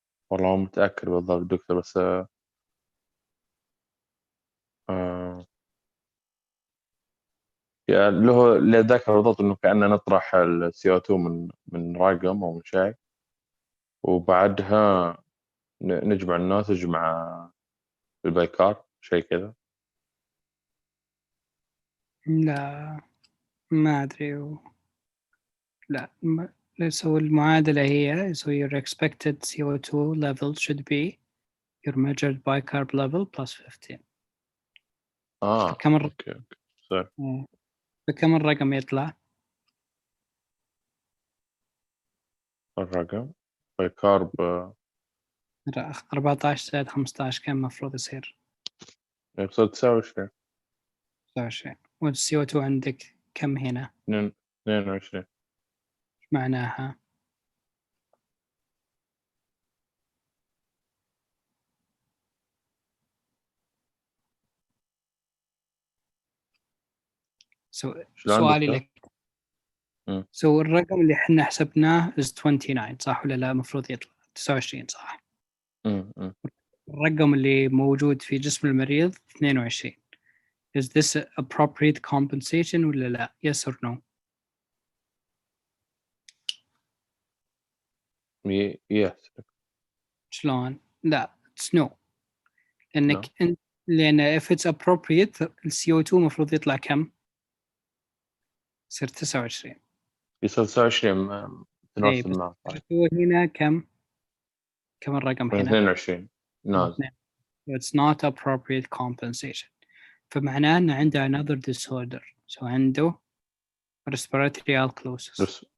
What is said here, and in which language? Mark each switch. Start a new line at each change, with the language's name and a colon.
Arabic: والله مو متأكد بالضبط دكتور، بس يعني اللي ذاكر بالضبط انه كأننا نطرح ال CO2 من رقم او من شيء، وبعدها نجمع الناتج مع البايكار، شيء كذا. لا ما أدري لا
English: so
Arabic: المعادلة هي
English: so your expected CO2 level should be your measured bicarb level plus 15.
Arabic: فكم اوكي سوري. بكم الرقم يطلع؟ الرقم بايكارب 14 زائد 15 كم المفروض يصير؟ يقصد 29. 29 والCO2 عندك كم هنا؟ 22. إيش معناها؟ شلون سؤالي دكتور؟ لك الرقم اللي احنا حسبناه is 29 صح ولا لا؟ المفروض يطلع 29 صح؟ الرقم اللي موجود في جسم المريض 22.
English: Is this appropriate compensation
Arabic: ولا لا؟
English: Yes or no؟
Arabic: يس. شلون؟ لا
English: it's no.
Arabic: لأن
English: if it's appropriate
Arabic: ال CO2 المفروض يطلع كم؟ يصير 29. يصير 29 تناسب بس معه. طيب هنا كم الرقم هنا؟ 22 نازل.
English: It's not appropriate compensation.
Arabic: فمعناه أن عنده
English: another disorder. So
Arabic: عنده
English: respiratory alkalosis.